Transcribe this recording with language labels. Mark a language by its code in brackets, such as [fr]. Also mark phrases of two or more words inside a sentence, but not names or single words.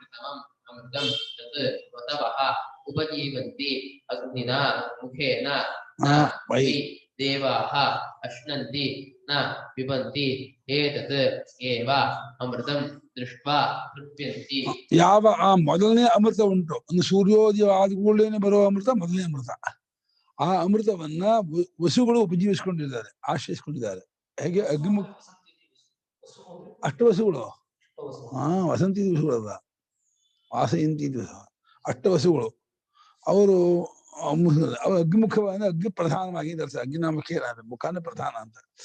[sa] उपजीवन्ति अग्निना मुखेन न वै देवाः अश्नन्ति न पिबन्ति एतत् एव अमृतं दृष्ट्वा तೃಪ್ಯಂತಿ [kn] ಯಾವ ಆ ಮೊದಲನೇ ಅಮೃತ ಉಂಟು ಒಂದು ಸೂರ್ಯೋದಯ ಆದ ಕೂಡಲೇ ಬರುವ ಅಮೃತ ಮೊದಲನೇ ಅಮೃತ ಆ ಅಮೃತವನ್ನ ವಸುಗಳು ಉಪಜೀವಿಸಿಕೊಂಡಿದ್ದಾರೆ ಆಶ್ರಯಿಸಿಕೊಂಡಿದ್ದಾರೆ ಹೇಗೆ ಅಗ್ನಿಮುಖ ಅಷ್ಟವಸುಗಳು ವಸಂತಿ ದಿವಸಗಳಲ್ಲ ವಾಸಂತಿ ದಿವಸ ಅಷ್ಟವಸುಗಳು ಅವರು ಅವರು ಅಗ್ನಿಮುಖವಾಗಿ ಅಗ್ನಿ ಪ್ರಧಾನವಾಗಿ ಧರಿಸ್ತಾರೆ ಅಗ್ನಿನಾಮಕ್ಕೆ ಮುಖಾನೇ ಪ್ರಧಾನ ಅಂತ